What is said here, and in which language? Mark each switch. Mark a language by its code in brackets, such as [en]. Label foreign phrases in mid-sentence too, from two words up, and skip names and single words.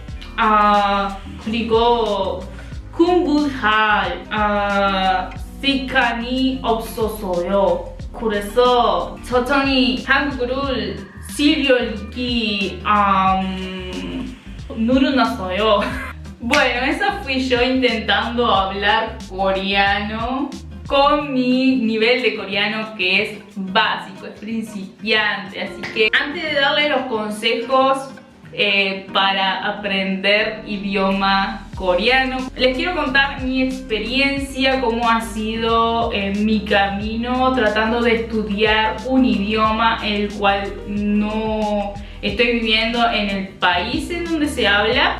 [ko] 그리고 공부할 시간이 없었어요. 그래서 천천히 한국어를 실력이 늘어났어요. [es] Bueno, eso fui yo intentando hablar coreano con mi nivel de coreano que es básico, es principiante. Así que antes de darles los consejos para aprender idioma coreano, les quiero contar mi experiencia, cómo ha sido mi camino tratando de estudiar un idioma el cual no estoy viviendo en el país en donde se habla.